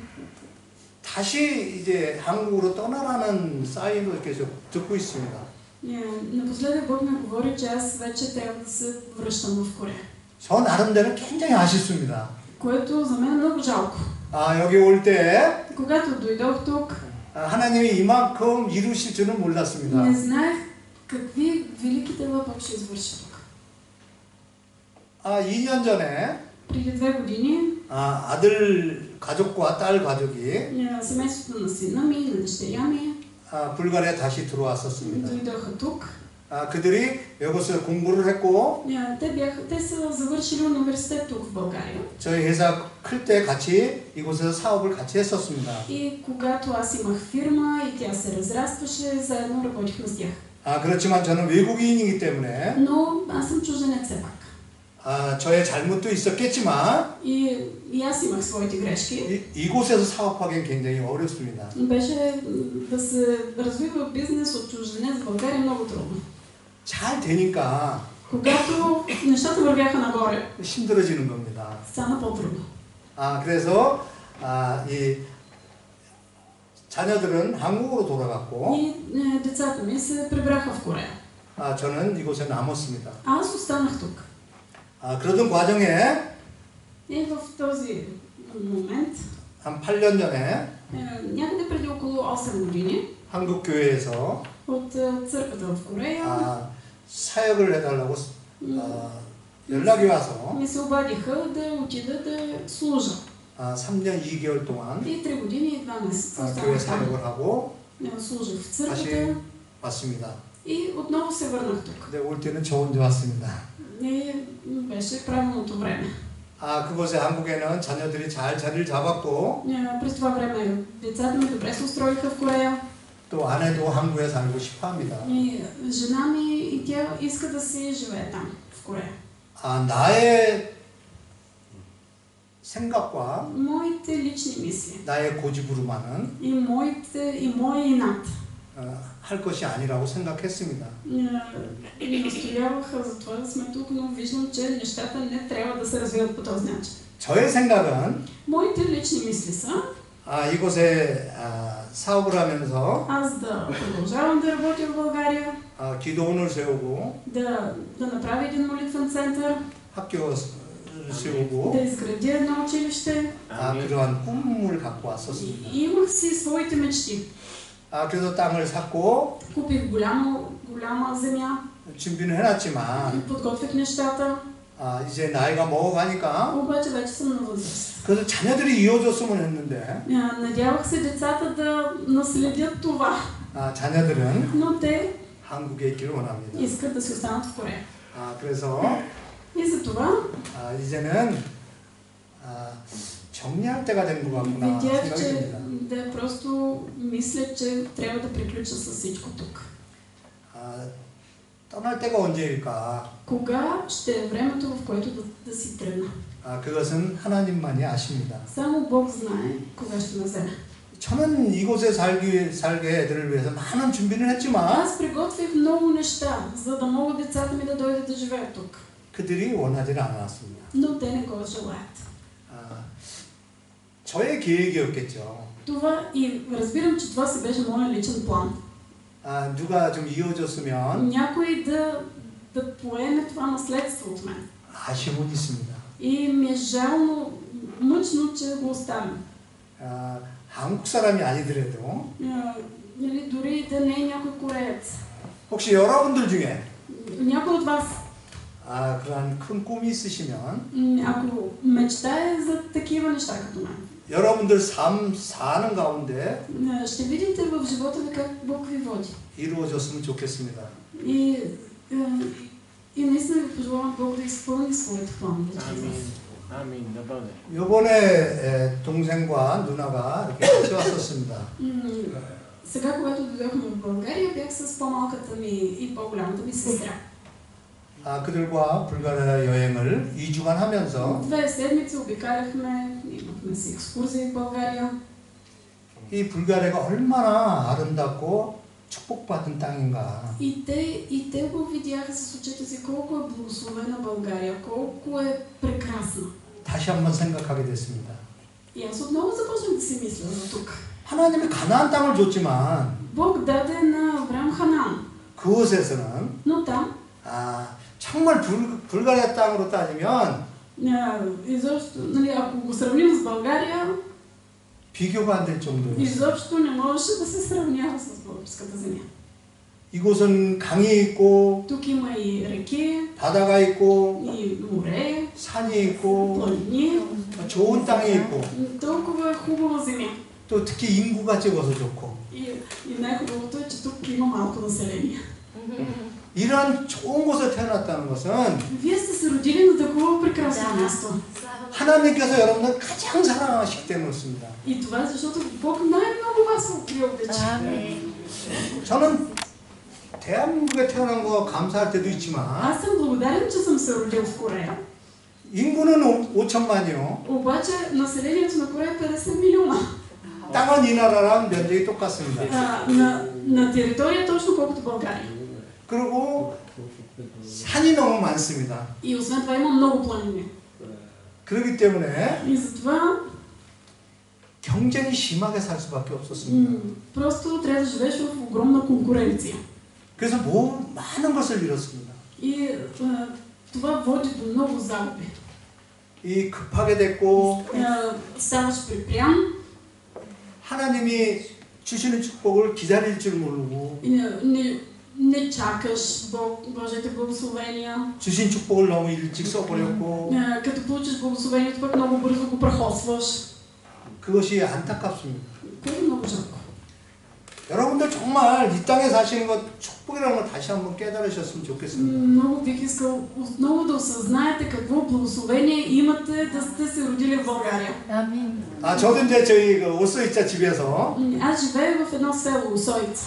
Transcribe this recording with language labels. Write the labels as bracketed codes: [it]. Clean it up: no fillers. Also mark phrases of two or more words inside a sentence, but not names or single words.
[ko] 다시 이제 한국으로 떠나라는 사인을 계속 듣고 있습니다. [bg] напоследък Бог ми говори, че аз вече трябва да се връщам в Корея. [ko] 저 나름대로 굉장히 아쉽습니다. [bg] Което за мен е много жалко. [ko] 여기 올 때 [bg] Когато дойдох тук, [ko] 하나님이 이만큼 이루실 줄은 몰랐습니다. [bg] не знаех какви велики дела Бог ще извърши тук. [ko] 2년 전에 [bg] Преди 2 години [ko] 아들 가족과 딸 가족이 [bg] семейството на сина ми, на дъщеря ми [ko] 불가리아 다시 들어왔었습니다. [bg] дойдоха тук. [ko] 그들이 여기서 공부를 했고 [bg] те са завършили университет тук в България. [ko] 저희 회사 클 때 같이 이곳에서 사업을 같이 했었습니다. [bg] И когато аз имах фирма и тя се разрастваше, заедно работихме с тях. [ko] 그렇지만 저는 외국인이기 때문에 [bg] Но аз съм чужденец все пак. [ko] 저의 잘못도 있었겠지만 [bg] И аз имах своите грешки. [ko] 이곳에서 사업하기엔 굉장히 어렵습니다. [bg] Беше да се развива бизнес от чужденец в България много трудно. [ko] 잘 되니까 [bg] Когато нещата вървяха нагоре, [ko] 힘들어지는 겁니다. [bg] стана по-трудно. [ko] 그래서 이 자녀들은 한국으로 돌아갔고 [bg] И децата ми се прибраха в Корея. [ko] 저는 이곳에 남았습니다. [bg] Аз останах тук. [ko] 그러던 과정에 [bg] И в този момент, [ko] 한 8년 전에 [bg] някъде преди около 8 години, [ko] 한국 교회에서 [bg] от църквата в Корея [ko] 사역을 해달라고 연락이 와서 [bg] ми се обадиха да отида да служа. [ko] 3년 2개월 동안 [bg] И 3 години и 2 месеца [ko] 교회 [bg] останах там. [ko] 사역을 하고 [bg] Служих в [ko] 다시 [bg] църквата [ko] 왔습니다. [bg] и отново се върнах тук. [ko] 근데 올 때는 저 혼자 왔습니다. [bg] И беше правилното време. [ko] 그곳에 한국에는 자녀들이 잘 자리를 잡았고 [bg] През това време децата ми добре се устроиха в Корея. [ko] 또 아내도 한국에 살고 싶어 합니다. [bg] И жена ми и тя иска да си живее там, в Корея. [ko] 나의 생각과 [bg] Моите лични мисли [ko] 나의 고집으로만은 [bg] и мой инат [ko] 할 것이 아니라고 생각했습니다. [bg] и настояваха за това да сме тук, но виждам, че нещата не трябва да се развиват по този начин. [ko] 저의 생각은 [bg] Моите лични мисли са [ko] 이곳에 사업을 하면서 [bg] аз да продължавам да работя в България, [ko] 기도원을 세우고 [bg] да направи един молитвен център, [ko] 학교를 세우고 [bg] да изгради едно училище. [ko] 그러한 꿈을 갖고 왔었습니다. [bg] И имах си своите мечти. [ko] 그래서 땅을 샀고 [bg] Купих голяма земя, [ko] 준비는 해놨지만 [bg] подготвих нещата, [ko] 이제 나이가 먹어가니까 [bg] обаче вече съм на възраст. [ko] 그래서 자녀들이 이어줬으면 했는데 [bg] Надявах се децата да наследят това, [ko] 자녀들은 [bg] но те [ko] 한국에 있기를 원합니다. [bg] искат да си останат в Корея. [ko] 그래서 [bg] И затова [ko] 이제는 정리할 때가 된 것 같구나 [bg] видях, [ko] 생각이 [bg] че [ko] 듭니다. [bg] да просто мисля, че трябва да приключа с всичко тук. [ko] 떠날 때가 언제일까? [bg] Кога ще е времето, в което да си тръгна? [ko] 그것은 하나님만이 아십니다. [bg] Само Бог знае кога ще ме вземе. [ko] 저는 이곳에 살게 애들을 위해서 많은 준비를 했지만 [bg] Аз приготвих много неща, за да могат децата ми да дойдат да живеят тук. [ko] 그들이 원하지 않았습니다. [bg] Но те не го желаят. [ko] 저의 계획이었겠죠. [bg] Това и разбирам, че това си беше моят личен план. [ko] 누가 좀 이어줬으면 [bg] Някой да поеме това наследство от мен. [ko] 아쉬움은 있습니다. [bg] И ми е жално, мъчно, че го оставям. [ko] 한국 사람이 아니더라도 [bg] Нали, дори да не е някой кореец. [ko] 혹시 여러분들 중에 [bg] Някой от вас, [ko] 그러한 큰 꿈이 있으시면 [bg] ако мечтае за такива неща като мен, [ko] 여러분들 삶 사는 가운데 [bg] ще видите в живота ви как Бог ви води. [ko] 이루어졌으면 좋겠습니다. [bg] И наистина ви пожелавам Бог да изпълни своите планове. 아멘. да бъде. [ko] 이번에 동생과 누나가 이렇게 같이 왔었습니다. [bg] Сега, когато дойдохме в България, бях с по-малката ми и по-голямата ми сестра. [ko] 그들과 불가리아 여행을 2주간 하면서 [bg] 2 седмици обикаляхме, имахме си екскурзии в България. [ko] 이 불가리아가 얼마나 아름답고 축복받은 땅인가. [bg] И те го видяха с очите си колко е благословена България, колко е прекрасна. [ko] 다시 한번 생각하게 됐습니다. [bg] И аз отново започнах да си мисля за тук. [ko] 하나님이 가나안 땅을 줬지만 [bg] Бог даде на Авраам Ханаан, [ko] 그곳에서는 [bg] но там [ko] 정말 불가리아 땅으로 따지면 [bg] изобщо, нали, ако го сравним с България, [ko] 비교가 안 될 정도였어요. [bg] изобщо не можеше да се сравнява с българската земя. [ko] 이곳은 강이 있고 [bg] Тук има и реки, [ko] 바다가 있고 [bg] и море, [ko] 산이 있고 [bg] планини, [ko] 좋은 땅이 있고 [bg] толкова хубава земя. [ko] 또 특히 인구가 적어서 좋고 [bg] И най-хубавото е, че тук има малко население. [ko] 이런 좋은 곳에 태어났다는 것은 [bg] Вие сте се родили на такова прекрасно място. [ko] 하나님께서 여러분을 가장 사랑하시기 때문이었습니다. [bg] И това е защото Бог най-много вас ви обича. [ko] 저는 대한민국에 태어난 거 감사할 때도 있지만 [bg] Аз съм благодарен, че съм се родил в Корея. [ko] 인구는 5천만이요. [bg] Обаче населението на Корея е 50 милиона. [ko] 땅은 이 나라랑 면적이 똑같습니다. [bg] На територия точно колкото България. [ko] 그리고 산이 너무 많습니다. [bg] И освен това има много планини. [ko] 그렇기 때문에 [bg] И затова [ko] 경쟁이 심하게 살 수밖에 없었습니다. [bg] просто трябва да живееш в огромна конкуренция. [ko] 그래서 많은 것을 잃었습니다. [bg] И това води до много загуби. [ko] 이 급하게 됐고 [bg] Ставаш припрян. [ko] 하나님이 주시는 축복을 기다릴 줄 모르고 [bg] Не чакаш Божиите благословения. [ko] 주신 축복을 너무 일찍 써버렸고 [bg] Като получиш благословението, пък много бързо го прахосваш. [ko] 그것이 안타깝습니다. [bg] Което е много жалко. [ko] 여러분들 정말 이 땅에 사시는 것 축복이라는 걸 다시 한번 깨달으셨으면 좋겠습니다. [bg] Много бих искал отново да осъзнаете какво благословение имате да сте се родили в България. Амин. [ko] 저도 이제 저희 그 오소이자 집에서 [bg] Аз живея в едно село, Усоица.